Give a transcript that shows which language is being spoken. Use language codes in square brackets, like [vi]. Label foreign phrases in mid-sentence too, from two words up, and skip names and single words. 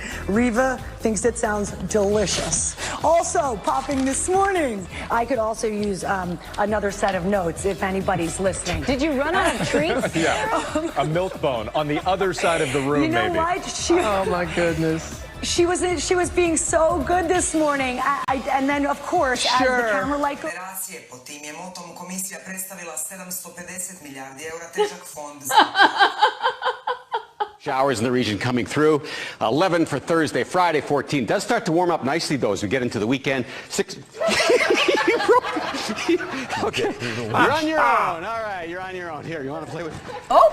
[en] Reva thinks it sounds delicious. Also popping this morning, I could also use another set of notes if anybody's listening. Did you run out of treats? Yeah, a milk bone on the other side of the room, You know maybe. what? Oh, my goodness. She was being so good this morning. And then, of course, as the camera light goes... [hr] Pod tim je motom komisija predstavila 750 milijardi eura težak fond. [en] Showers in the region coming through. 11 for Thursday, Friday 14. Does start to warm up nicely though as we get into the weekend. 6. Okay, you're on your own. All right, you're on your own. Here, you want to play with? Oh!